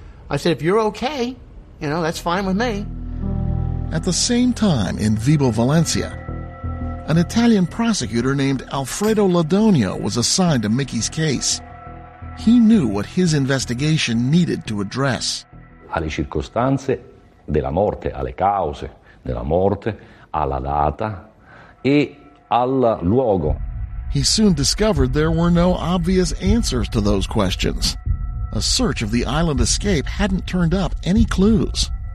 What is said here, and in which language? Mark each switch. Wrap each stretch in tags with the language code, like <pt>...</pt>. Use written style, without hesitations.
<en>I said, if you're okay, you know, that's fine with me. At the same time in Vibo Valencia, an Italian prosecutor named Alfredo Ladonio was assigned to Mickey's case. He knew what his investigation needed to address.</en> <it>Alle circostanze della morte, alle cause della morte, alla data e al luogo.</it> <en>He soon discovered there were no obvious answers to those questions. A search of the island escape hadn't turned up any clues.</en>